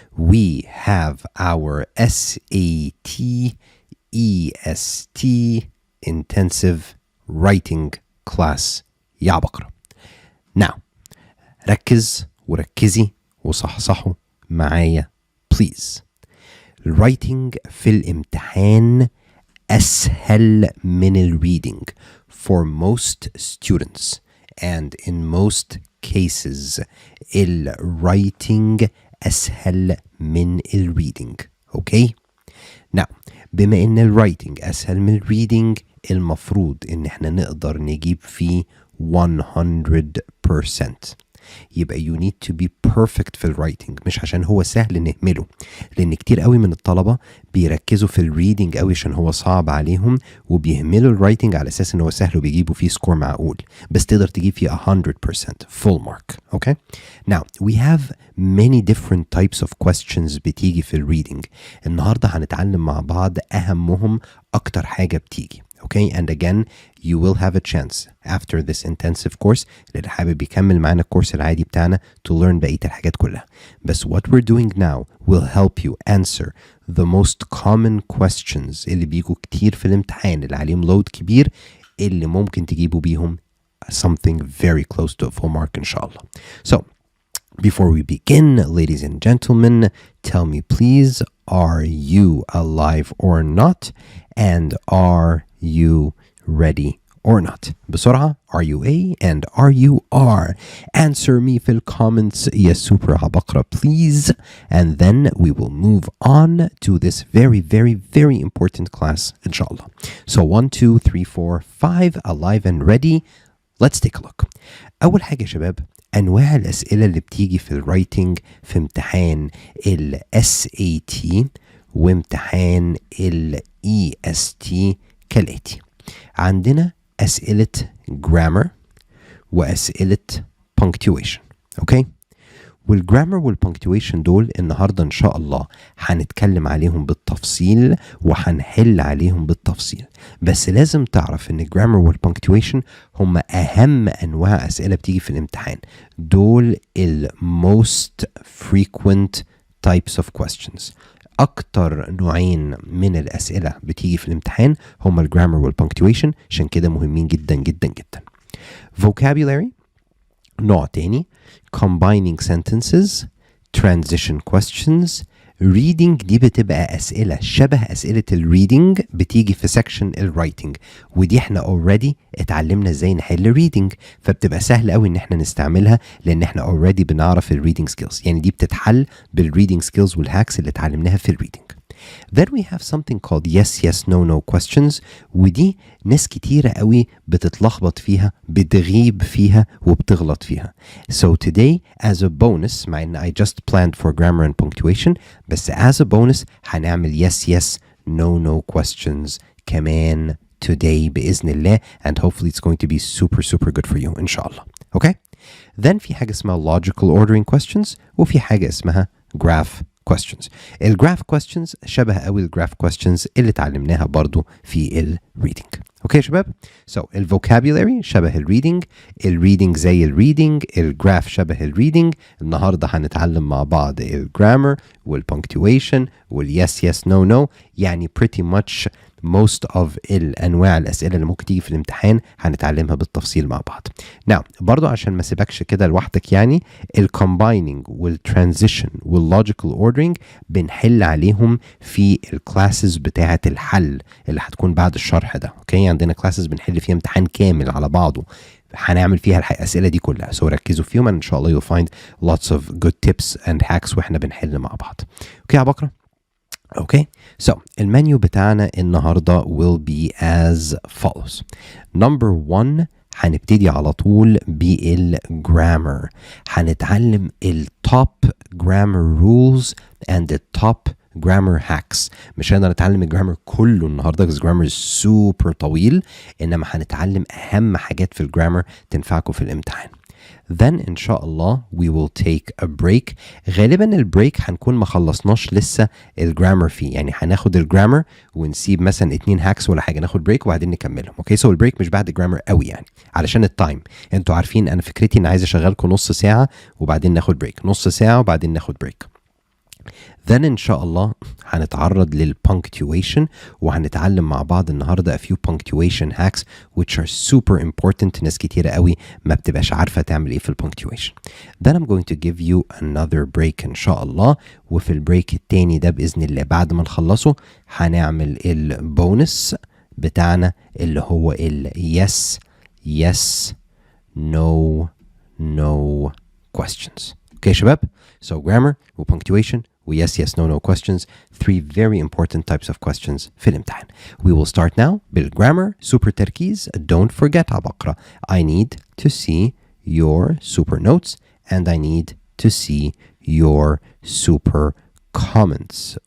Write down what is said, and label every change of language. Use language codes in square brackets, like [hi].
[en] We have our SAT EST intensive writing class [ar] يا عبقرة. Now ركز وركزي وصحصحوا معايا please. الرايتنج في الامتحان أسهل من الريدنج [en] for most students and in most cases [ar] الرايتنج أسهل من الريدنج. اوكي [en] Now [ar] بما ان الرايتنج أسهل من الريدنج المفروض ان احنا نقدر نجيب فيه 100%. يبقى [en] you need to be perfect [ar] في الرايتنج، مش عشان هو سهل نهمله، لان كتير قوي من الطلبة بيركزوا في الريدنج قوي عشان هو صعب عليهم وبيهملوا الرايتنج على اساس ان هو سهل وبيجيبوا فيه سكور معقول، بس تقدر تجيب فيه [en] 100% full mark. Okay now we have many different types of questions [ar] بتيجي في الريدنج. النهارده هنتعلم مع بعض اهمهم اكتر حاجة بتيجي. [en] Okay, and again, you will have a chance after this intensive course [ar] اللي حابب يكمل معانا الكورس العادي بتاعنا [en] to learn [ar] بقية الحاجات كلها. [en] بس what we're doing now will help you answer the most common questions [ar] اللي بيجوا كتير في الامتحان اللي عليهم load [en] كبير [ar] اللي ممكن تجيبوا بيهم [en] something very close to a full mark [ar] إن شاء الله. [en] So, before we begin, ladies and gentlemen, tell me please, are you alive or not? And are you ready or not? بسرعة, are you A and are you R? Answer me في comments [ar] يا super عبقرة [en] please, and then we will move on to this very very very important class [ar] إن شاء الله. [en] So 1 2 3 4 5 alive and ready. Let's take a look. [ar] أول حاجة يا شباب، أنواع الأسئلة اللي بتيجي في الرايتنج في امتحان ال SAT وامتحان ال EST كالآتي. عندنا أسئلة grammar وأسئلة punctuation. أوكي؟ والجرامر والبنكتويشن دول النهارده ان شاء الله هنتكلم عليهم بالتفصيل وهنحل عليهم بالتفصيل، بس لازم تعرف ان الجرامر والبنكتويشن هم اهم انواع اسئله بتيجي في الامتحان. دول [en] most frequent types of questions. [ar] اكتر نوعين من الاسئله بتيجي في الامتحان هم الجرامر والبنكتويشن، عشان كده مهمين جدا جدا جدا. [en] vocabulary نوع تاني، combining sentences, transition questions. [ar] reading دي بتبقى أسئلة شبه أسئلة الريدنج بتيجي في section الرايتنج، ودي احنا [en] already [ar] اتعلمنا ازاي نحل reading، فبتبقى سهل قوي ان احنا نستعملها لان احنا already بنعرف الريدنج skills، يعني دي بتتحل بالريدنج skills والهاكس اللي اتعلمناها في الريدنج. [en] Then we have something called yes yes no no questions، ودي ناس كتيرة قوي بتتلخبط فيها، بتغيب فيها وبتغلط فيها. So today as a bonus، [ar] مع ان [en] I just planned for grammar and punctuation، بس as a bonus [ar] هنعمل yes yes no no questions كمان [en] today بإذن الله، and hopefully it's going to be super super good for you [ar] إن شاء الله. [en] Okay? [ar] Then في حاجة اسمها [en] logical ordering questions [ar] وفي حاجة اسمها [en] graph questions. [ar] الجراف questions شبه قوي الجراف questions اللي اتعلمناها برضو في الريدنج. اوكي يا شباب؟ So الفوكابيولاري شبه الريدنج زي الريدنج، الجراف شبه الريدنج. النهارده هنتعلم مع بعض الجرامر والبنكتويشن واليس يس نو نو، يعني [en] pretty much most of [ar] الانواع الاسئله اللي ممكن تيجي في الامتحان هنتعلمها بالتفصيل مع بعض. Now برضو عشان ما سيبكش كده لوحدك، يعني الكومبايننج والترانزيشن واللوجيكال اوردرنج بنحل عليهم في الكلاسز بتاعه الحل اللي هتكون بعد الشرح ده. اوكي، عندنا كلاسز بنحل فيها امتحان كامل على بعضه هنعمل فيها الاسئله دي كلها، سو ركزوا فيهم ان شاء الله [en] you'll find lots of good tips and hacks [ar] واحنا بنحل مع بعض. اوكي يا عبقرة؟ [en] Okay, so [ar] المنيو بتاعنا النهاردة [en] will be as follows. Number 1 [ar] هنبتدي على طول بالجرامر، هنتعلم التوب [en] grammar rules and the top grammar hacks. [ar] مش هنقدر نتعلم الجرامر كله النهارده [en] because grammar is super [ar] طويل، انما هنتعلم اهم حاجات في الجرامر تنفعكم في الامتحان. [en] Then [ar] إن شاء الله [en] we will take a break. [ar] غالبا البريك هنكون ما خلصناش لسه الجرامر فيه، يعني هناخد الجرامر ونسيب مثلا 2 هاكس ولا حاجه، ناخد بريك وبعدين نكملهم. اوكي، سو البريك مش بعد الجرامر قوي يعني علشان التايم. انتوا عارفين انا فكرتي ان عايز اشغلكم نص ساعه وبعدين ناخد بريك، نص ساعه وبعدين ناخد بريك. [en] Then [ar] إن شاء الله هنتعرض للpunctuation وهنتعلم مع بعض النهاردة [en] a few punctuation hacks which are super important. [ar] ناس كتيرة قوي ما بتبقاش عارفة تعمل ايه في punctuation. [en] Then I'm going to give you another break [ar] إن شاء الله، وفي البريك التاني ده بإذن الله بعد ما نخلصه هنعمل البونس بتاعنا اللي هو yes yes no no questions. [en] Okay [ar] يا شباب؟ [en] So grammar و punctuation و yes yes no no questions, 3 very important types of questions [ar] في الامتحان. [en] We will start now بالgrammar. [ar] super تركيز. [en] Don't forget عبقرة. I need to see your super notes and I need to see your super comments.